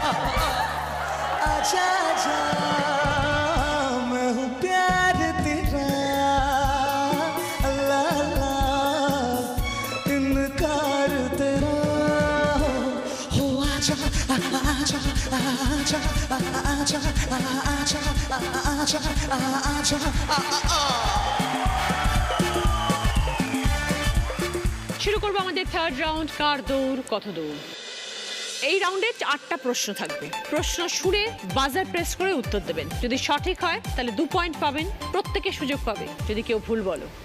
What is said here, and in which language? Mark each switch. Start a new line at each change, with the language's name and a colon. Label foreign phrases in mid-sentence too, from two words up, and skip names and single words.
Hindi: आजा आजा मैं हूँ प्यार तेरा ला ला इनकार तेरा हो आजा आजा आजा आजा आजा आजा आजा
Bangla: শুরু করবো আমাদের
English: third round,
Bangla: কার দৌড় কত দৌড়। এই রাউন্ডে 8টা প্রশ্ন থাকবে। প্রশ্ন শুনে
English: buzzer press
Bangla: করে উত্তর দেবেন। যদি সঠিক হয় তাহলে 2 পয়েন্ট পাবেন, প্রত্যেকে সুযোগ পাবে যদি কেউ ভুল বলো।